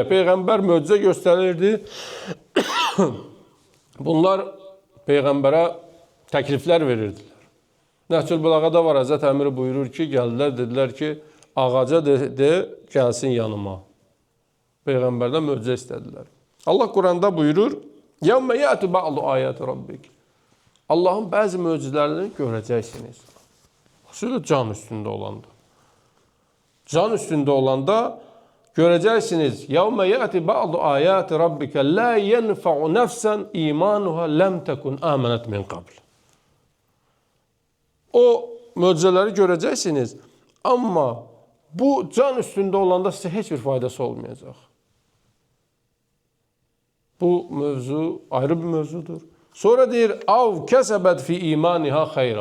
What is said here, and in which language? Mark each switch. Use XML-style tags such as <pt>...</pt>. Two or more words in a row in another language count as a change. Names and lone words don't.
<az>Peyğəmbər möcüzə göstərirdi. Bunlar Peyğəmbərə təkliflər verirdilər. Nəhcül Bəlağada var, Həzrət Əmir buyurur ki, gəldilər, dedilər ki, ağaca de gəlsin yanıma. Peyğəmbərdən möcüzə istədilər. Allah Quranda buyurur,</az> <ar>يَوْمَ يَأْتُ بَعْضُ آيَاتِ رَبِّكِ</ar> <az>Allahın bəzi möcüzələrini görəcəksiniz. Xüsusilə can üstündə olanda. Can üstündə olanda görəcəksiniz.</az> <ar>يَوْمَ يَأْتِ بَعْضُ آيَاتِ رَبِّكَ لَا يَنْفَعُ نَفْسًا إِيمَانُهَا لَمْ تَكُنْ آمَنَتْ مِنْ قَبْلِ</ar> <az>O möcüzələri görəcəksiniz. Amma bu can üstündə olanda sizə heç bir faydası olmayacaq. Bu mövzu ayrı bir mövzudur. Sonra deyir,</az> <ar>أو كسبت في إيمانها خيرا.</ar>